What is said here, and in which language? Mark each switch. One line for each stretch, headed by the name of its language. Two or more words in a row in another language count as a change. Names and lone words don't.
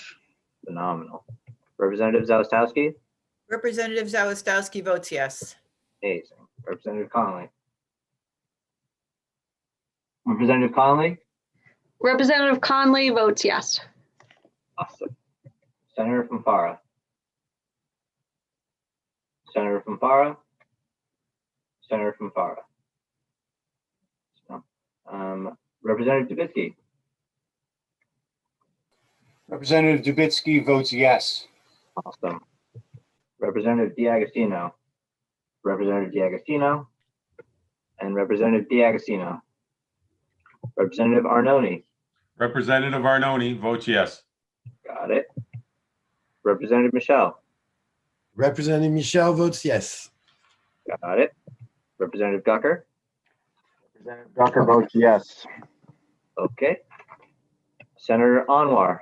English: Phenomenal. Representative Zalestowski. Representative Zawistowski votes yes. Amazing. Representative Connolly. Representative Connolly. Representative Conley votes yes. Awesome. Senator Fanfara. Senator Fanfara. Senator Fanfara. Representative Dubitsky. Representative Dubitsky votes yes. Awesome. Representative D'Agostino. Representative D'Agostino. And Representative D'Agostino. Representative Arnone. Representative Arnone votes yes. Got it. Representative Michelle. Representative Michelle votes yes. Got it. Representative Gucker. Representative Gucker votes yes. Okay. Senator Anwar.